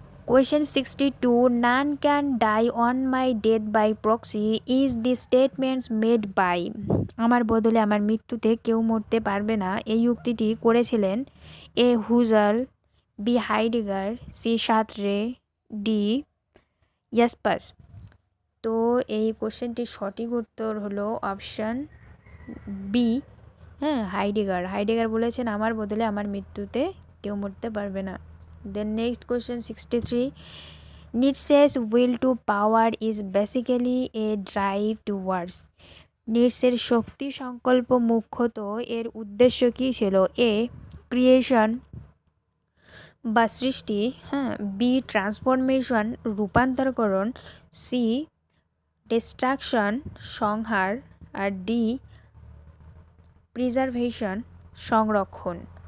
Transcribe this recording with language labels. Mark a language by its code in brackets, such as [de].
[en] Question 62. None can die on my death by proxy is the statements made by, [bn] আমার বদলে আমার মৃত্যুতে কেউ মরতে পারবে না, এই উক্তিটি করেছিলেন [en] A, Husserl, B, Heidegger, C, Sartre, D, Jaspers. [bn] তো এই কোশ্চেনটির সঠিক উত্তর হলো অপশান বি, হ্যাঁ, হাইডেগার। হাইডেগার বলেছেন আমার বদলে আমার মৃত্যুতে কেউ মরতে পারবে না। [en] Then next question 63. Nietzsche's will to power is basically a drive towards. [bn] নিটসের শক্তি সংকল্প মুখ্যত এর উদ্দেশ্য কী ছিল? এ, ক্রিয়েশন বা সৃষ্টি, হ্যাঁ, বি, ট্রান্সফরমেশন রূপান্তরকরণ, সি, ডিস্ট্রাকশন সংহার, আর ডি, প্রিজার্ভেশন সংরক্ষণ।